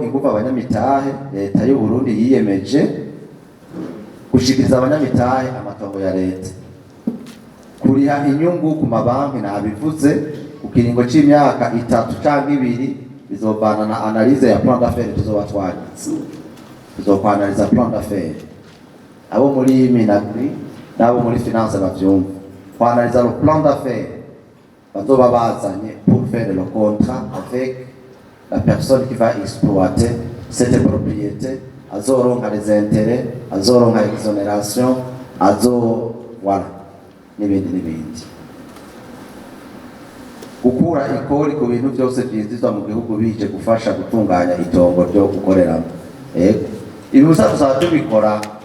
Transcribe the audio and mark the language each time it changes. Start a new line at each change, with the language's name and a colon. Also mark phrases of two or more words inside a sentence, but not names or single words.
Rundi: ingufu abanyamitahe leta y'u Burundi yiyemeje gushikiriza abanyamitahe amatongo ya leta kuriha inyungu ku mabanki nabivuze ku kiringo c'imyaka 3 canke 2 bizobana na analyse ya
French: plan d'affaires
Rundi: tuzoba twanditse tuzokwanaliza
French: plan d'affaires
Rundi: abo muri Minagri nabo muri finance bavyumva kwanaliza
French: le plan d'affaires
Rundi: bazoba bazanye
French: pour faire le contrat avec la personne qui va exploiter cette propriété azoronka les intérêts azoronka exonération voilà n'ibindi
Rundi: gukura ikori ku bintu byose byinjizwa mu gihugu bije gufasha gutunganya itongo ryo gukoreramo ibi usaba tubikora